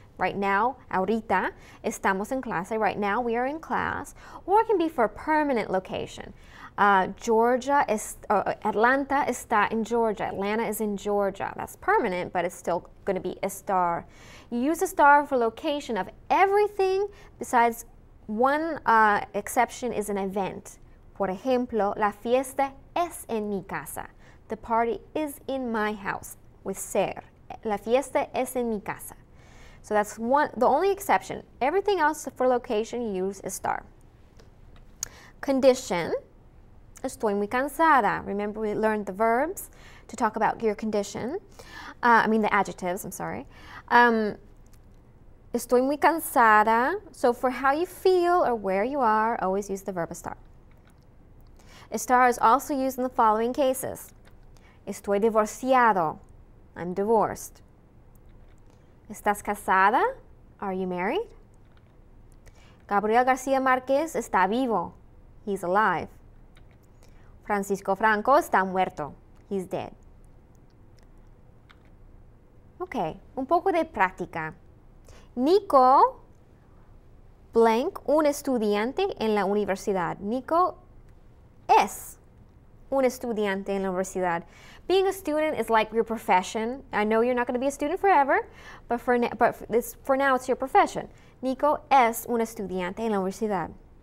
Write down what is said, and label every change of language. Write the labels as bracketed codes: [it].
[en] Right now, [es] ahorita, estamos en clase. [en] Right now, we are in class. Or it can be for a permanent location. [es] Atlanta está in Georgia. [en] Atlanta is in Georgia. That's permanent, but it's still going to be estar. You use estar for location of everything besides one exception is an event. [es] Por ejemplo, la fiesta es en mi casa. [en] The party is in my house with ser. [es] La fiesta es en mi casa. [en] So that's the only exception. Everything else for location you use estar. [es] Condition, estoy muy cansada. [en] Remember we learned the verbs to talk about your condition. The adjectives, I'm sorry. [es] Estoy muy cansada. [en] So for how you feel or where you are, always use the verb estar. Estar is also used in the following cases. [es] Estoy divorciado. [en] I'm divorced. [es] ¿Estás casada? [en] Are you married? Gabriel Garcia Márquez [es] está vivo. [en] He's alive. Francisco Franco [es] está muerto. [en] He's dead. [es] Ok, un poco de práctica. Nico, blank, un estudiante en la universidad. Nico es un estudiante en la universidad. [en] Being a student is like your profession. I know you're not going to be a student forever, but for now it's your profession. [es] Nico es un estudiante en la universidad.